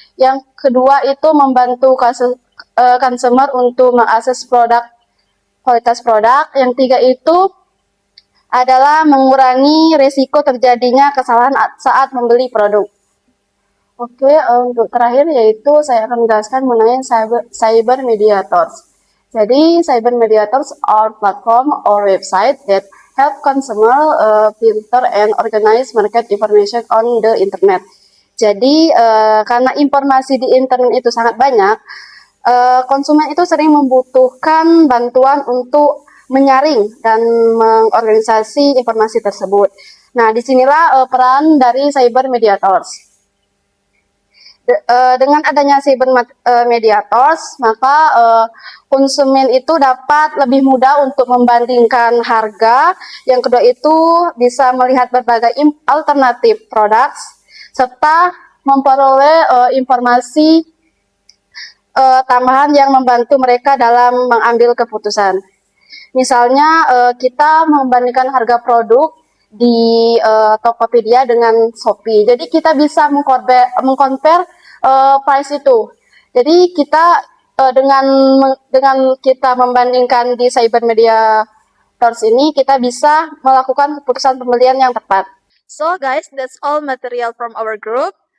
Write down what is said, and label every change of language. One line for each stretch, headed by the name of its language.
Indonesian: Yang kedua itu membantu consumer untuk mengakses kualitas produk. Yang tiga itu adalah mengurangi risiko terjadinya kesalahan saat membeli produk. Oke, untuk terakhir yaitu saya akan menjelaskan mengenai cyber mediators.
English: Jadi, cyber mediators are platform or website that help consumer filter and organize market information on the internet.
Indonesian: Jadi, karena informasi di internet itu sangat banyak, konsumen itu sering membutuhkan bantuan untuk menyaring dan mengorganisasi informasi tersebut. Nah, disinilah peran dari cyber mediators. Dengan adanya mediators, maka konsumen itu dapat lebih mudah untuk membandingkan harga. Yang kedua itu bisa melihat berbagai alternatif produk serta memperoleh informasi tambahan yang membantu mereka dalam mengambil keputusan. Misalnya kita membandingkan harga produk di Tokopedia dengan Shopee. Jadi kita bisa mengcompare price itu. Jadi kita dengan kita membandingkan di Cybermedia Stores ini, kita bisa melakukan keputusan pembelian yang tepat.
English: So guys, that's all material from our group.